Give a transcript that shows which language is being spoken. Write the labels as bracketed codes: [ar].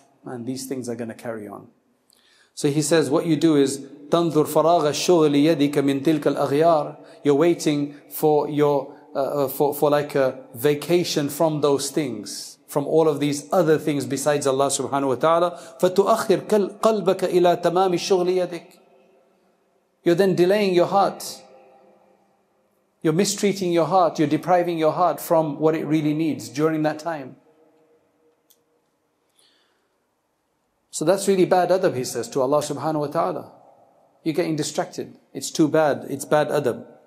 [en] And these things are going to carry on. So he says, what you do is, [ar] تنظر فراغ الشغل يدك من تلك الأغيار. [en] You're waiting for for like a vacation from those things, from all of these other things besides Allah subhanahu wa ta'ala. [ar] فتؤخر قلبك إلى تمام الشغل يدك. [en] You're then delaying your heart. You're mistreating your heart. You're depriving your heart from what it really needs during that time. So that's really bad adab, he says, to Allah subhanahu wa ta'ala. You're getting distracted. It's too bad. It's bad adab.